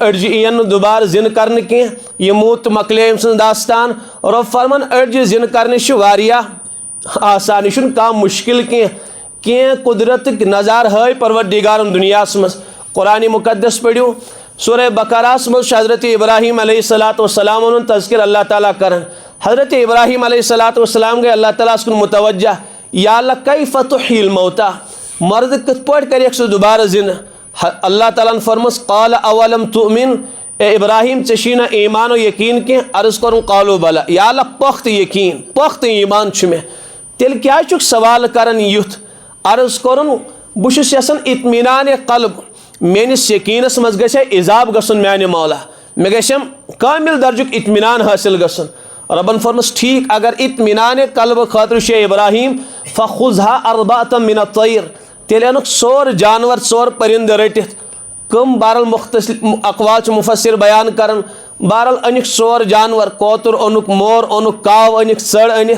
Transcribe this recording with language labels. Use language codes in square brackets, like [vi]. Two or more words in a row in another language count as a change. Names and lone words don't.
[ks] أڑجہِ یِیَن نہٕ دُبارٕ زِنہٕ کرنہٕ کینٛہہ یہِ موٗد تہٕ مۄکلے أمۍ سٕنٛز داستان رۄب فرمان أڑجہِ زِنہٕ کرنٕچ چھِ واریاہ آسان یہِ چھُنہٕ کانٛہہ مُشکِل کینٛہہ قُدرتٕکۍ نظارٕ ہٲے پروردِگارن دُنیاہس منٛز قرآنِ مُقدس پٔرِو سورہ بقرہس منٛز چھُ حضرت ابراہیم [ar] علیہ الصلوٰتُ وسلام [ks] ہُنٛد تذکر اللہ تعالیٰ کران حضرت ابراہیم [ar] علیہ الصلوٰتُ وسلام [ks] گٔے اللہ تعالیٰ ہس کُن متوجہ [ar] یا اللہ کیف تحیی الموتیٰ [ks] مردٕ کِتھ پٲٹھۍ کریکھ ژٕ دُبارٕ زِنہٕ اللہ تعالیٰ ہن فرمٲس [ar] قال اولم تؤمن [ks] اے ابراہیم ژےٚ ایمان و یقین کی عرض کرن [ar] قالو بلا [ks] یا اللہ پخت یقین پخت ایمان چھ مےٚ تیٚلہِ کیٛازِ چھُکھ سوال کران یُتھ عرض کرن بہٕ چھُس یژھان اطمینان قلب میٲنِس یقیٖنس منٛز گژھِ ہے اضافہٕ گژھُن میانہِ مولا مےٚ گژھٮ۪م کامل درجُک اطمینان حٲصِل گژھُن ربن فرمس ٹھیک اگر اطمینان قلب خٲطرٕ چھُ ابراہیم [ar] فخذها اربعة من الطير [ks] تیٚلہِ انُکھ ژور جانور ژور پرندٕ رٔٹِتھ کم بہرحال مختلف اقوال چھِ مفسر بیان کران بہرحال أنِکھ ژور جانور کوتُر اوٚنُکھ مور اوٚنُکھ کاو أنِکھ ژٔر